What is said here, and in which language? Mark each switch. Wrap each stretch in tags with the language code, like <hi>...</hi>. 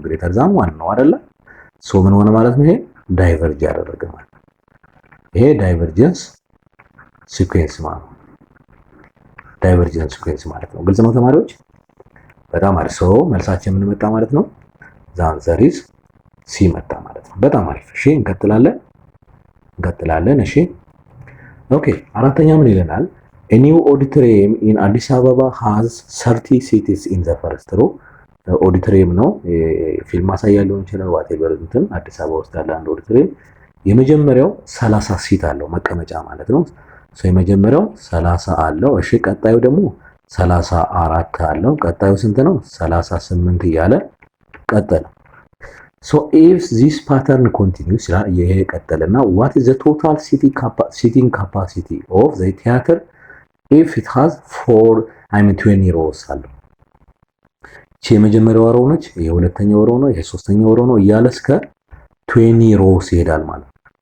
<am>ግሬተር ዛን 1 ነው አይደለ? ሶ ምን ሆነ ማለት ነው? ይሄ ዳይቨርጅ ያደረገ ማለት ነው። ይሄ ዳይቨርጀንስ ሲኩዌንስ ማለት ነው። ዳይቨርጀንስ ሲኩዌንስ ማለት ነው። ግልጽ ነው ተማሪዎች? በጣም አሪፍ። ሶ መልሳችን ምን መጣ ማለት ነው?</am> <en>ዘ አንሰር ኢዝ ሲ</en> <am>መጣ ማለት ነው። በጣም አሪፍ። እሺ እንቀጥላለን። እሺ ኦኬ። አራተኛ ምን ይለናል?</am> <en>A new auditorium in Addis Ababa has 30 seats in the first row.</en> <am>ኦዲቶሪየም ነው ፊልም ማሳያ ሊሆን ይችላል። ዋቴቨር እንትን አዲስ አበባ ውስጥ ያለ አንድ ኦዲቶሪየም የመጀመሪያው 30 ሲት አለው መቀመጫ ማለት ነው። ሶ የመጀመሪያው 30 አለው። እሺ ቀጣዩ ደግሞ 34 አለው። ቀጣዩ ስንት ነው? 38 እያለ ቀጠለ። ሶ</am> <en>if this pattern continues</en> <am>ይሄ ቀጠለና</am> <en>what is the total seating capacity of the theater if it has 20 rows</en> <am>አለው። እቺ የመጀመሪያው ሮው ነች፣ የሁለተኛው ሮው ነው፣ የሶስተኛው ሮው ነው እያለ እስከ 20 rows ይሄዳል ማለት ነው።</am>